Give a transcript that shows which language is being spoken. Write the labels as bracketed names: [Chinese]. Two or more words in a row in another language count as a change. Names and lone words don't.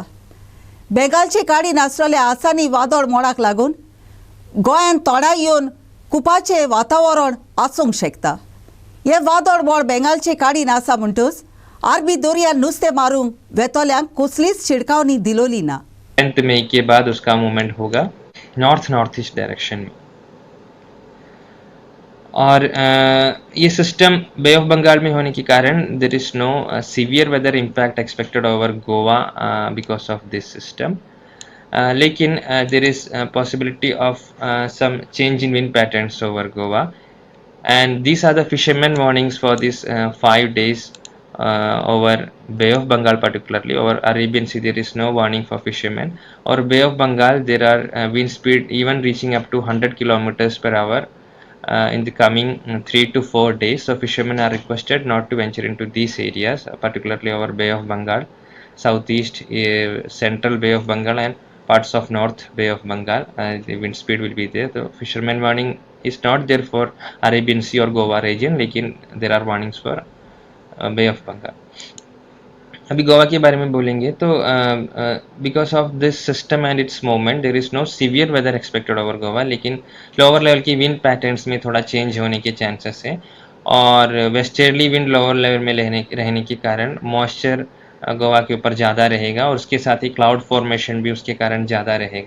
[Konkani] बेंगालचे काडीन आसलेल्या आसानी वादळ मोडाक लागून गोंयान तोडा येवन कुपाचें वातावरण आसूंक शकता. हे वादळ मोड बेंगालचे काडीन आसा म्हणटूच अरबी दर्यान नुस्तें मारूंक वेतोल्यांक कसलीच शिडकावणी दिलोली ना. [Hindi] 10 मई के बाद उसका मूवमेंट होगा [English] north east direction [Hindi] में और ये सिस्टम बे ऑफ बंगाल में होने के कारण [English] there is no severe weather impact expected over Goa because of this system लेकिन there is possibility of some change in wind patterns over Goa and these are the fishermen warnings for this 5 days over Bay of Bengal, particularly over Arabian Sea there is no warning for fishermen. Or Bay of Bengal there are wind speed even reaching up to 100 kilometers per hour in the coming 3 to 4 days. So fishermen are requested not to venture into these areas, particularly over Bay of Bengal, southeast, central Bay of Bengal and parts of North Bay of Bengal. The wind speed will be there. The fisherman warning is not there for Arabian Sea or Goa region, लेकिन there are warnings for Bay of Bengal. [Hindi] अभी गोवा के बारे में बोलेंगे तो [English] because of this system and its movement there is no severe weather expected over Goa, [Hindi] लेकिन [English] lower level [Hindi] की [English] wind patterns [Hindi] में थोड़ा चेंज होने के चांसेस है और [English] westerly wind lower level [Hindi] में रहने के कारण मॉइस्चर गोवा के ऊपर ज़्यादा रहेगा और उसके साथ ही [English] cloud formation [Hindi] भी उसके कारण ज़्यादा रहेगा.